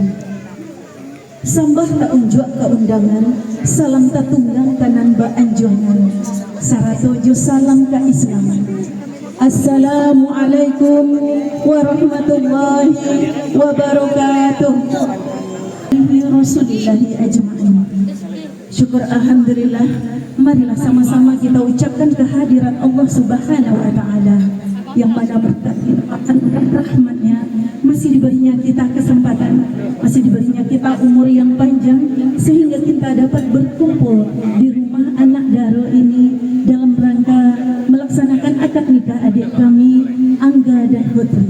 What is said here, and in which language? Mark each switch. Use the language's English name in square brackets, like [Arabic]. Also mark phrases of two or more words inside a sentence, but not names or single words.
[Minangkabau] Sambah tak unjuk keundangan, salam tak tunggang kanan ba anjongan, sarato jo salam ka Islam. [Arabic] السلام عليكم ورحمة الله وبركاته. رسول الله أجمعين. [Indonesian] Syukur alhamdulillah, marilah sama-sama kita ucapkan kehadiran Allah [Arabic] Subhanahu wa taala [Indonesian] yang mana berkat limpahan dan rahmatnya masih diberinya kita kesempatan, masih diberinya kita umur yang panjang sehingga kita dapat berkumpul di rumah [Minangkabau] anak daro [Indonesian] ini dalam rangka melaksanakan akad nikah adik kami Angga dan Putri.